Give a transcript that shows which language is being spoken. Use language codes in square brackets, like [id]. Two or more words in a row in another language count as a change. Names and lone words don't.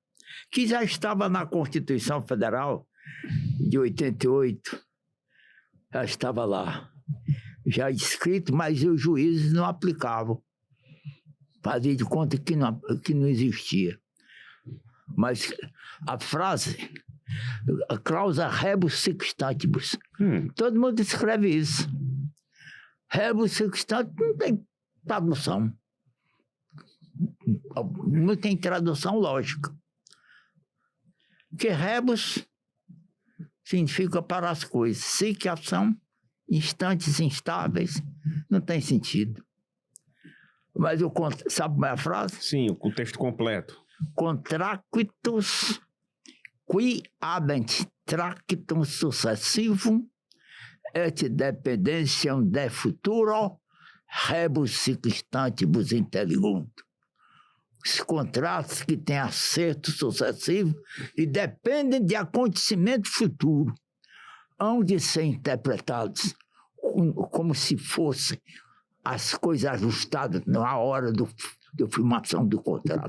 [pt] Que já estava na Constituição Federal de 88, já estava lá, já escrito, mas os juízes não aplicavam. Fazia de conta que não existia. Mas a frase, a cláusula [la] rebus sic stantibus, [pt] todo mundo escreve isso. [la] Rebus sic stantibus [pt] não tem tradução. Não tem tradução lógica. Porque rebus significa para as coisas. Sic, ação, instantes instáveis, não tem sentido. Mas sabe como é a frase? Sim, o contexto completo. [la] Contractus qui habent tractum successivum et dependentiam de futuro rebus sic stantibus inteligunt. [pt] Os contratos que têm acerto sucessivo e dependem de acontecimento futuro, hão de ser interpretados como se fossem as coisas ajustadas na hora da firmação do contrato.